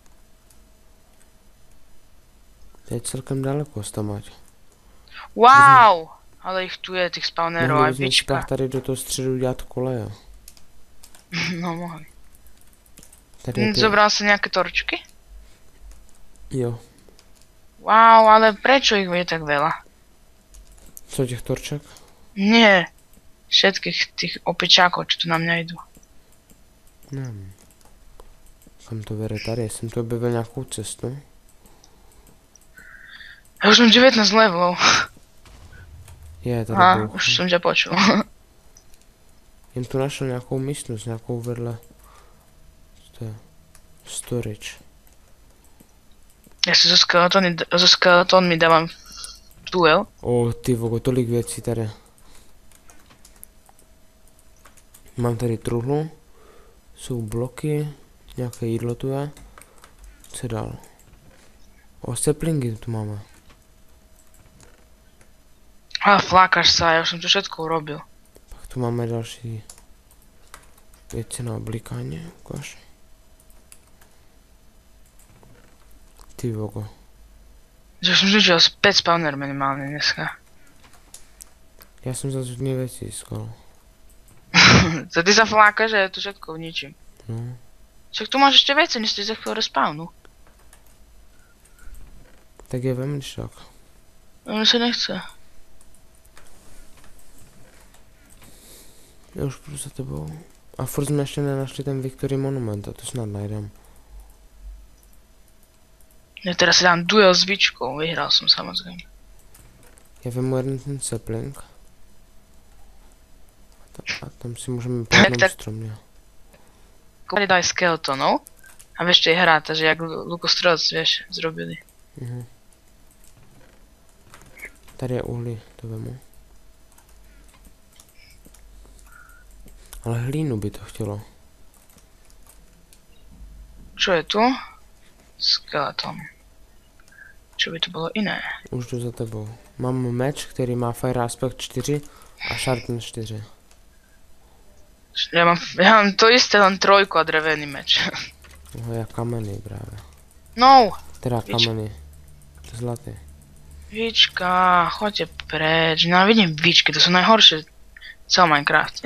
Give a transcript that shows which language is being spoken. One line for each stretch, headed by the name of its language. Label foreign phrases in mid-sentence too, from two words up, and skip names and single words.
Czech: To je celkem daleko, Stamať. Wow! Ale ich tu je, těch spawnerů a Mohli bychom si bička. pak tady do toho středu dělat koleje. No mohli. Tady je Zobral si nějaké torčky? Jo.
Slovak: Wow, ale prečo ich je tak veľa?
Czech: Co těch torček?
Slovak: Nie. Všetkých tých opičákov, čo tu na mňa idú.
Czech: Nevím. Kam to vede tady? Jsem tu objevil nějakou cestu.
Slovak: Ja už mám 19 levelov.
Czech: Je, tady A, boucha.
Slovak: už som ťa počul.
Czech: Jen tu našel nějakou místnost, nějakou vedle. Co to je? Storage.
Slovak: Ja si zo skeletónmi dávam duel.
Czech: O, ty vogo, tolik věcí tady. Mám tady truhlu. Jsou bloky. Nějaké jídlo tu je. Co dál? O, saplingy tu máme.
Slovak: A flákaš sa, ja už som to všetko urobil.
Czech: Pak tu máme další věci na oblikání.
Slovak: Ukáž. Ty vogo. Že som zničil 5 spawner minimálne dneska.
Czech: Já jsem zase hodně věcí získal.
Slovak: To ty sa flákaš, že ja to všetko ničím.
Czech: No.
Slovak: Však tu máš ešte veci, než ty za chvíľu respawnu.
Czech: Tak je vem, když tak.
Slovak: Mne sa nechce.
Czech: Já už půjdu za tebou. A furt jsme ještě nenašli ten Victory Monument, a to snad najdem.
Slovak: Ja teraz si dám duel s bičkou, vyhral som samozrejme.
Czech: Já vemu jeden ten sapling. A tam si můžeme po jednom stromě.
Slovak: Tady daj skeletonov. A vieš, čo je hráta, že jak lukostrelec, vieš, zrobili.
Czech: Tady je uhlí, to vemu. Ale hlínu by to chtělo.
Slovak: Čo je tu? Skeleton. Čo by to bylo iné?
Czech: Už jdu za tebou. Mám meč, který má Fire Aspect 4 a Sharpen 4.
Slovak: Ja mám to isté, len trojku a drevený meč.
Czech: No, já kamenný právě. No! Teda Víč. kamenný. Zlatý.
Slovak: Víčka, choďte preč. Nenávidím víčky, to sú najhoršie v celom Minecrafte.